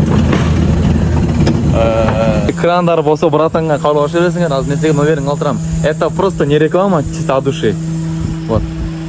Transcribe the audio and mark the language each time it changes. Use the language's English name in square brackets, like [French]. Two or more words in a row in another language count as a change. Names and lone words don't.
[Kyrgyz] Экрандар болсо братанга кабыл бересиңер, азыр мен сага номериңди калтырам. [Russian] Это просто не реклама, чисто от души. Вот.